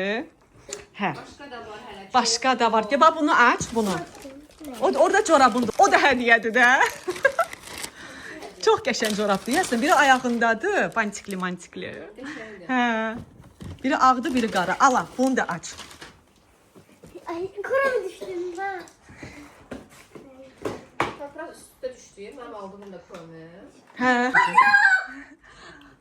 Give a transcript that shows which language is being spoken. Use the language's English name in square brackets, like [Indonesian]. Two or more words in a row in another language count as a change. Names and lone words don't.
[Azerbaijani] Hə. Başqa da var. Gəl bax bunu aç, bunu. Orada corabındır. O da hədiyyədir də. Çox qəşəng corabdır. Yəsən biri ayağındadır, pantikli mantikli. Hə. Biri ağdı, biri qara. Ala, bunu da aç. [Turkish] Ay, kora düşdüm ben. Toprak üstüne düştü. Benim aldığım da kremi. [Azerbaijani] Hə.